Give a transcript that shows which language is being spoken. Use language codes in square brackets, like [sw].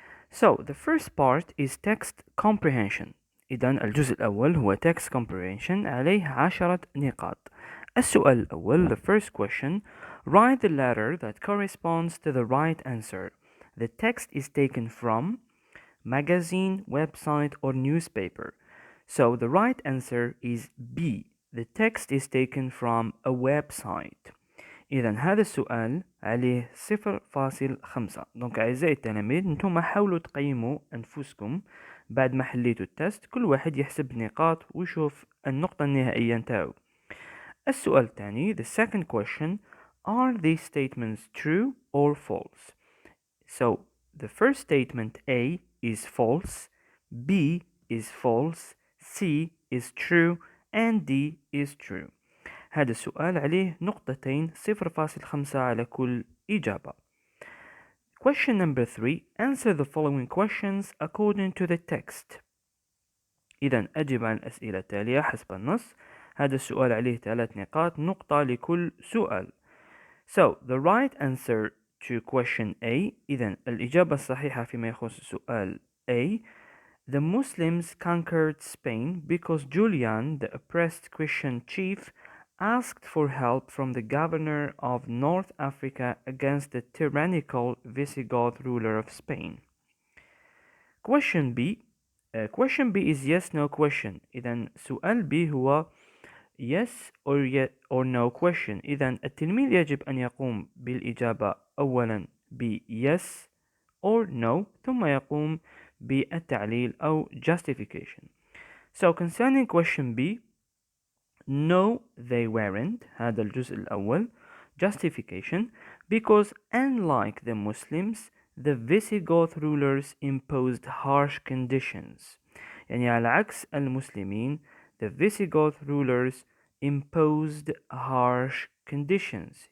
[en] So the first part is text comprehension. [ar] إذا الجزء الأول هو text comprehension عليه 10 نقاط. السؤال الأول, [en] the first question, write the letter that corresponds to the right answer. The text is taken from magazine, website or newspaper. So the right answer is B. The text is taken from a website. [ar] إذا هذا السؤال عليه 0.5. دونك أعزائي التلاميذ نتوما حاولوا تقيموا أنفسكم بعد ما حليتوا التست. كل واحد يحسب نقاط ويشوف النقطة النهائية نتاعو. السؤال الثاني, [en] the second question, are these statements true or false? So the first statement A is false, B is false, C is true and D is true. [ar] هذا السؤال عليه نقطتين 0.5 على كل إجابة. [en] Question number 3. Answer the following questions according to the text. [ar] إذا أجب عن الأسئلة التالية حسب النص. هذا السؤال عليه 3 نقاط, نقطة لكل سؤال. [en] So the right answer to question A, [ar] إذا الإجابة الصحيحة فيما يخص سؤال A, [en] the Muslims conquered Spain because Julian, the oppressed Christian chief, asked for help from the governor of North Africa against the tyrannical Visigoth ruler of Spain. Question B. Question B is yes no question. [ar] إذا سؤال B هو [en] yes or no question. [ar] إذا التلميذ يجب أن يقوم بالإجابة أولا ب [en] yes or no [ar] ثم يقوم بالتعليل أو justification. [en] So concerning question B, no they weren't, [ar] هذا الجزء الأول. [en] Justification, because unlike the Muslims, the Visigoth rulers imposed harsh conditions. [ar] يعني على عكس المسلمين, [en] the Visigoth rulers imposed harsh conditions.